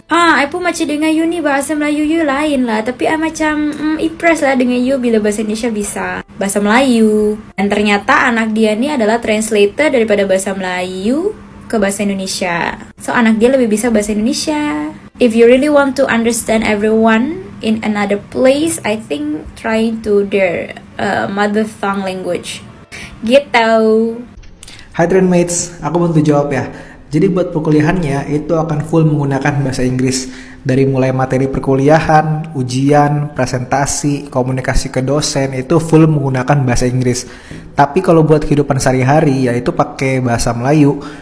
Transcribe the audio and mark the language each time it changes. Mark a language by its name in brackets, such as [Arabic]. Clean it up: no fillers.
[Malay] I pun macam dengan you ni bahasa Melayu you lain lah. Tapi I macam impressed lah dengan you bila bahasa Indonesia bisa bahasa Melayu. Dan ternyata anak dia ni adalah translator daripada bahasa Melayu ke bahasa Indonesia. So anak dia lebih bisa bahasa Indonesia. [English] If you really want to understand everyone in another place, I think try to their mother tongue language. [Indonesian] Gitu. Hai Trendmates, aku bantu jawab ya. Jadi buat perkuliahannya itu akan full menggunakan bahasa Inggris. Dari mulai materi perkuliahan, ujian, presentasi, komunikasi ke dosen itu full menggunakan bahasa Inggris. Tapi kalau buat kehidupan sehari-hari yaitu pakai bahasa Melayu.